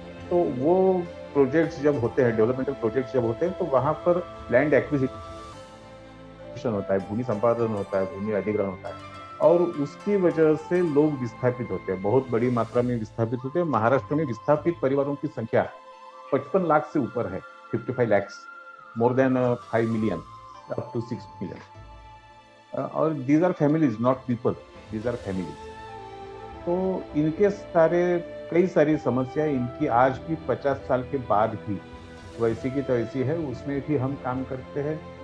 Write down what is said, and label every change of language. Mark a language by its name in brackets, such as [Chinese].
[Hindi] तो वो प्रोजेक्ट्स जब होते हैं, डेवलपमेंटल प्रोजेक्ट्स जब होते हैं, तो वहाँ पर लैंड एक्विजिशन होता है, भूमि संपादन होता है, भूमि अधिग्रहण होता है, और उसकी वजह से लोग विस्थापित होते हैं, बहुत बड़ी मात्रा में विस्थापित होते हैं। महाराष्ट्र में विस्थापित परिवारों की संख्या 55 लाख से ऊपर है, [English] 55 lakhs, more than 5 million, up to 6 million. [Hindi] और [English] these are families, not people, these are families. [Hindi] तो इनके सारे कई सारी समस्याएं इनकी आज भी 50 साल के बाद भी वैसी की तैसी है, उसमें भी हम काम करते हैं।